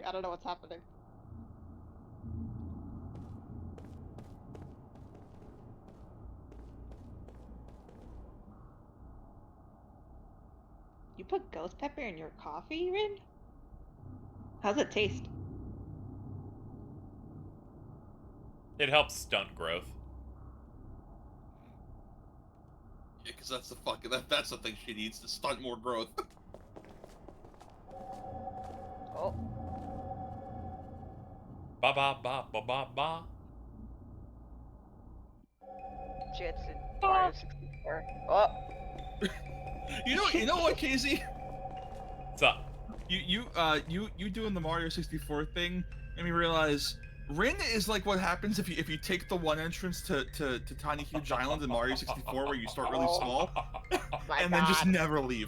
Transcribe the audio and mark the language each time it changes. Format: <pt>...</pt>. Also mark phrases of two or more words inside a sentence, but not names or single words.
<en>I don't know what's happening. You put ghost pepper in your coffee, Rin? How's it taste? It helps stunt growth. Yeah, because that's the fucking that's the thing she needs to stunt more growth. Oh. Ba ba ba ba ba ba. Jits in Mario 64. Oh. You know what, KZ? What's up? You doing the Mario 64 thing made me realize Rin is like what happens if you take the one entrance to Tiny Huge Island in Mario 64 where you start really small and then just never leave.</en>